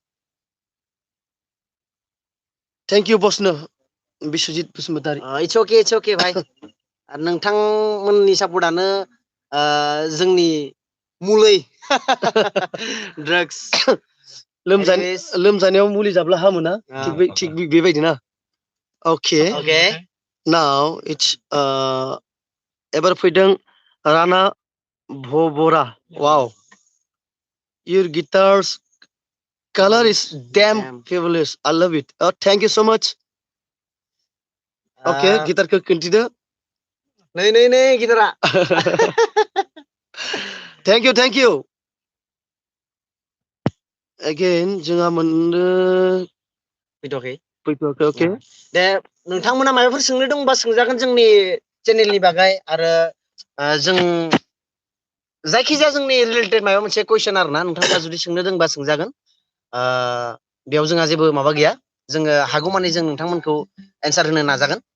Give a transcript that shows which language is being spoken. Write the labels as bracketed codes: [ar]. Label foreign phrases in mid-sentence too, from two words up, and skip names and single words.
[en] thank you बसनो बिश्वजित बसुमतारी. it's okay भाई. [brx] नोंथांमोननि सापर्टआनो जोंनि मुलै ड्राग्स. लोमजानायाव मुलि जाब्ला हामोना थिग बेबायदिना. [en] Okay. Now it's [brx] एबार फैदों राना भबरा. [en] Wow. Your guitar's color is damn fabulous. I love it. Thank you so much. [brx] Okay, गिटारखौ खिन्थिदो. नै गिटारा. [en] Thank you. Again [brx] जोंहा मोननो फैथ'वाखै. [en] Okay. [brx] दे नोंथांमोना माबाफोर सोंनो दंबा सोंजागोन जोंनि चेनेलनि बागै आरो जों जायखिजाया जोंनि रिलेटेड माबा मोनसे कुइसन आरोना नोंथाङा जुदि सोंनो दोंबा सोंजागोन बेयाव जोंहा जेबो माबा गैया जोङो हागौमानि जों नोंथांमोनखौ एन्सार होनो नाजागोन